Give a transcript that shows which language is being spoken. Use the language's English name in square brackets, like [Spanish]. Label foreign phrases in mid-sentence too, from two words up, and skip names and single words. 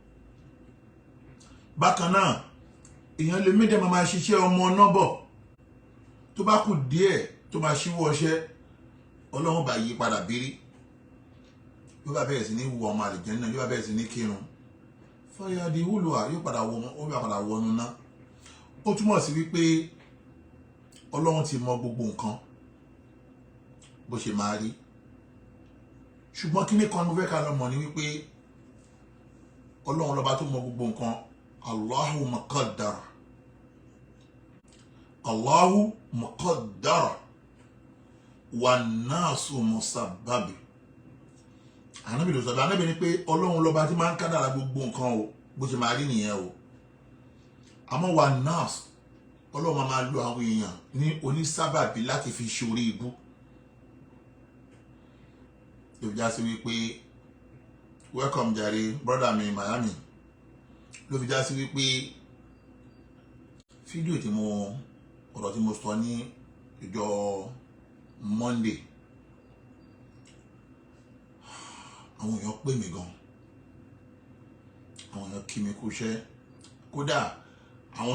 [Yoruba] Bákan náà èèyàn lè méjì máa ṣiṣẹ́ ọmọ náà bọ̀, tó bá kù díẹ̀ tó máa ṣíwọ́ ọṣẹ́, Ọlọ́run bá yí padà bírí, yóò bá bẹ̀rẹ̀ sí ní wọ ọmọ àlìjánnà, yóò bá bẹ̀rẹ̀ sí ní kírun, fàyà di olùwà yóò padà wọnú náà. Ó túmọ̀ sí wípé Ọlọ́run ti mọ gbogbo nǹkan bó ṣe máa rí, ṣùgbọ́n kíní kan mo fẹ́ ká lọ mọ̀ ní wípé Ọlọ́run lọ́ba tó mọ gbogbo nǹkan. [Arabic] الله مقدر، الله مقدر والناس مسبب. [Yoruba] Ànábì ló sọ bẹ́ẹ̀, Ànábì ní pé Ọlọ́run lọ́ba tí máa ń kádàrá gbogbo nǹkan o bó ṣe máa rí nìyẹn o. Àmọ́ [Arabic] والناس, [Yoruba] Ọlọ́run máa lo àwọn èèyàn ní onísábàbí láti fi ṣorí ibú. Ló fi já sí wípé welcome jare brother mi Miami, ló fi já sí wípé fídíò ọ̀rọ̀ tí mo sọ ní ìjọ Monday, àwọn èèyàn pè mí gan, àwọn èèyàn kí mi kú iṣẹ́, kódà àwọn